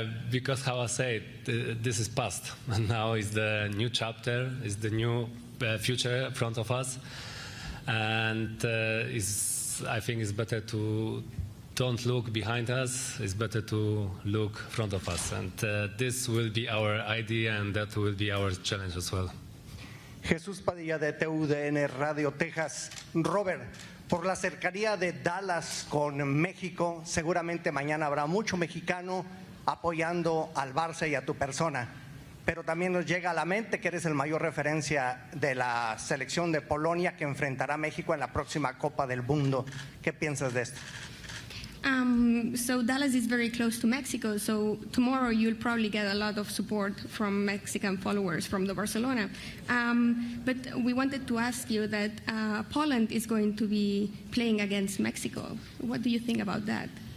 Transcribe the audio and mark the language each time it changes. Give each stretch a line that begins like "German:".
English: Because how I say it, this is past, and now is the new chapter, is the new future in front of us, and I think it's better to don't look behind us, it's better to look in front of us, and this will be our idea, and that will be our challenge as well.
Spanish: Jesús Padilla de TUDN Radio Texas. Robert, por la cercanía de Dallas con México, seguramente mañana habrá mucho mexicano apoyando al Barça y a tu persona, pero también nos llega a la mente que eres el mayor referencia de la selección de Polonia que enfrentará a México en la próxima Copa del Mundo. ¿Qué piensas de esto?
English: So Dallas is very close to Mexico, so tomorrow you'll probably get a lot of support from Mexican followers from the Barcelona. But we wanted to ask you that Poland is going to be playing against Mexico. What do you think about that?